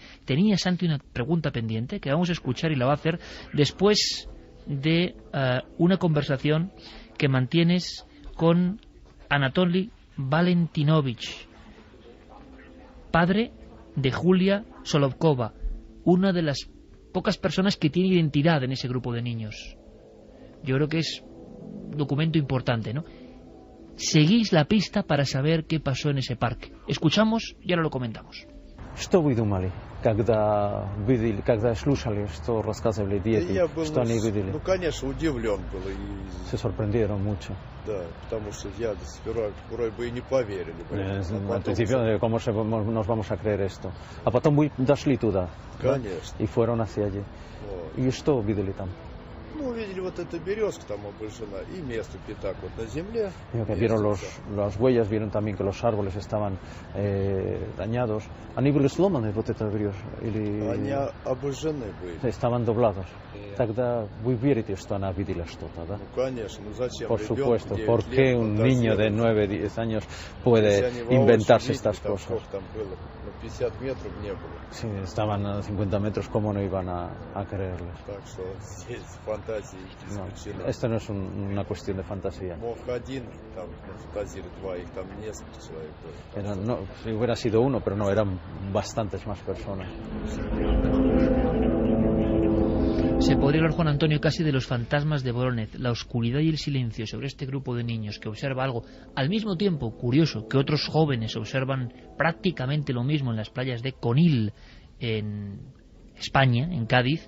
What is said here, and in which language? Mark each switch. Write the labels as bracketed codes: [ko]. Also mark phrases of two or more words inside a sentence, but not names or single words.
[es] Tenía Santi una pregunta pendiente que vamos a escuchar y la va a hacer después de una conversación que mantienes con Anatoly Valentinovich, padre de Julia Solovkova, una de las pocas personas que tiene identidad en ese grupo de niños. Yo creo que es un documento importante, ¿no? Seguís la pista para saber qué pasó en ese parque. Escuchamos y ahora lo comentamos. [ru] Что вы думали, когда слушали, что рассказывали дети, что они видели? Ну, конечно, удивлен был. [es] Se sorprendieron mucho. [ru] Да, потому что я сперва вроде бы и не поверили. [es] Al principio, ¿cómo nos vamos a creer esto? [ru] A потом вы дошли туда. Конечно. [es] Y fueron hacia allí. ¿Y [ru] что видели там? Ну, увидели вот эта березка там обожжена и место пятак вот на земле. [es] Vieron las huellas, vieron también que los árboles estaban dañados. [ru] Они были сломаны, вот эта береза? Они обожжены были. [es] Estaban doblados. [ru] Тогда вы верите, что она видела что-то, да? Ну, конечно, ну зачем? [es] Por supuesto, ¿por qué un niño de 9-10 años puede inventarse estas cosas? [ru] Там было, 50 метров не было. [es] Sí, estaban a 50 metros, ¿cómo no iban a creerles? [ru] Так что здесь фантазии исключены. [es] Esto no es una cuestión de fantasía. [ru] Мог один, там, фантазировать два, их там несколько человек было. [es] No, si hubiera sido uno, pero no, eran bastantes más personas. Se podría hablar, Juan Antonio, casi de los fantasmas de Vorónezh, la oscuridad y el silencio sobre este grupo de niños que observa algo, al mismo tiempo, curioso, que otros jóvenes observan prácticamente lo mismo en las playas de Conil, en España, en Cádiz.